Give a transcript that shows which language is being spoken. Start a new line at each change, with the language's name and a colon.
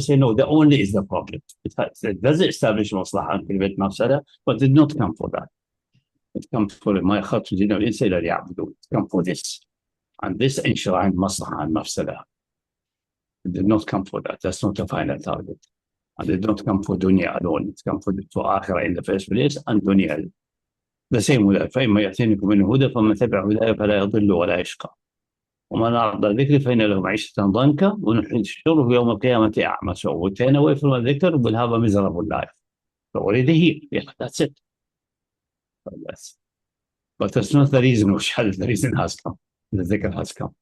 English: Say no, the only is the problem. It does establish maslaha and prevent mafsada, but did not come for that. It comes for my khat al-insa ila liya'budu. It comes for this, and this enshrined maslaha and mafsada. It did not come for that. That's not the final target. And it did not come for dunya alone. It comes for akhirah in the first place and dunya. The same with
Arabic: فإما يأتينكم منه هدى فمن تبع هداي فلا يضل ولا يشقى ومن أعرض عن ذكري فإن له معيشة ضنكا ونحشره يوم القيامة أعمى.
English: So we turn away from the dhikr, we'll have a miserable life. So already here, yeah, that's it. But that's not the reason. The reason has come. The dhikr has come.